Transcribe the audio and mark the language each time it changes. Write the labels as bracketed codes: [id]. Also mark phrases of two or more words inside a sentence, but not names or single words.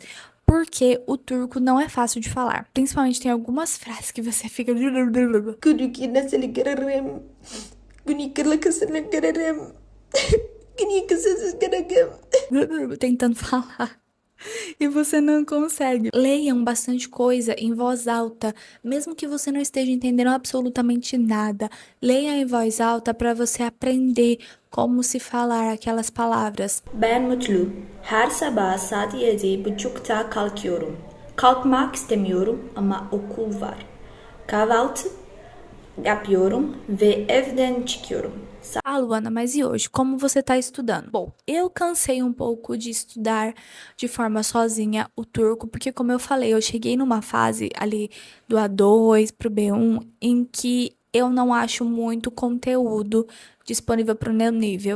[pt] Porque o turco não é fácil de falar. Principalmente tem algumas frases que você fica tentando falar e você não consegue. Leiam bastante coisa em voz alta, mesmo que você não esteja entendendo absolutamente nada. Leia em voz alta para você aprender como se falar aquelas palavras. [tr] Ben mutlu. Her sabah saat 7.30'da kalkıyorum. Kalkmak istemiyorum ama okul var. Kahvaltı yapıyorum ve evden çıkıyorum. [pt] Ah, Luana, mas e hoje? Como você está estudando? Bom, eu cansei um pouco de estudar de forma sozinha o turco, porque como eu falei, eu cheguei numa fase ali do A2 pro B1 em que eu não acho muito conteúdo disponível para o meu nível.